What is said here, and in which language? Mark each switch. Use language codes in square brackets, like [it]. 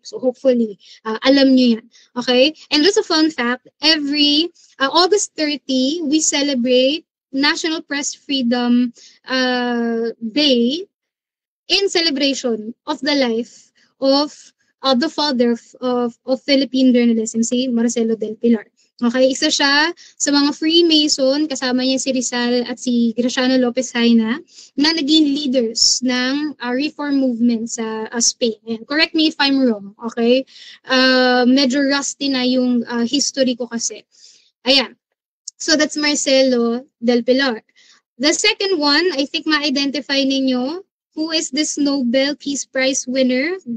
[en] So hopefully, [tl] alam nyo yan. [en] Okay, and just a fun fact, every August 30, we celebrate National Press Freedom Day in celebration of the life of the father of Philippine journalism, si Marcelo del Pilar. [tl] Okay, isa siya sa mga Freemason, kasama niya si Rizal at si Graciano Lopez Haina, na naging leaders ng [en] reform movement [tl] sa Spain. Ayan. [en] Correct me if I'm wrong, okay? [tl] Medyo rusty na yung history ko kasi. Ayan. [en] So that's Marcelo del Pilar. The second one, I think [tl] ma-identify ninyo, [en] who is this Nobel Peace Prize winner?